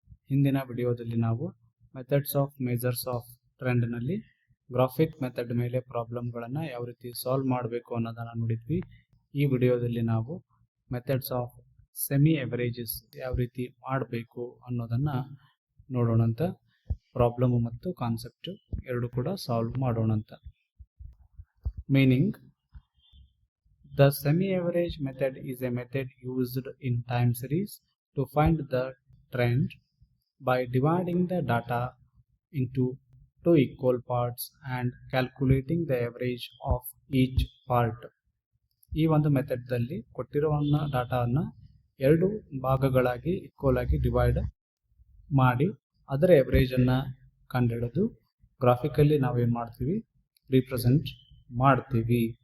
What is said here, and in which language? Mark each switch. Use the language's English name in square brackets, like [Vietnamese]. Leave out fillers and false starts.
[Kannada] ಹಿಂದಿನ ವಿಡಿಯೋದಲ್ಲಿ ನಾವು methods of measures of ಟ್ರೆಂಡ್ನಲ್ಲಿ graphic method ಮೇಲೆ ಪ್ರಾಬ್ಲಮ್ಗಳನ್ನು ಯಾವ ರೀತಿ ಸಾಲ್ವ್ ಮಾಡಬೇಕು ಅನ್ನೋದನ್ನು ನೋಡಿದ್ವಿ. ಈ ವಿಡಿಯೋದಲ್ಲಿ ನಾವು ಮೆಥಡ್ಸ್ ಆಫ್ ಸೆಮಿ ಎವರೇಜಸ್ ಯಾವ ರೀತಿ ಮಾಡಬೇಕು ಅನ್ನೋದನ್ನು ನೋಡೋಣಂತ. ಪ್ರಾಬ್ಲಮ್ ಮತ್ತು ಕಾನ್ಸೆಪ್ಟ್ ಎರಡು ಕೂಡ solve ಮಾಡೋಣಂತ. [English] Meaning: The semi-average method is a method used in time series to find the trend by dividing the data into two equal parts and calculating the average of each part. [Kannada] ಈ ಒಂದು ಮೆಥಡ್ದಲ್ಲಿ ಕೊಟ್ಟಿರುವ ಡಾಟಾವನ್ನು ಎರಡು ಭಾಗಗಳಾಗಿ equal ಆಗಿ divide ಮಾಡಿ ಅದರ ಎವರೇಜನ್ನು ಕಂಡುಹಿಡಿದು ಗ್ರಾಫಿಕಲ್ಲಿ ನಾವೇನು ಮಾಡ್ತೀವಿ, ರಿಪ್ರೆಸೆಂಟ್ ಮಾಡ್ತೀವಿ.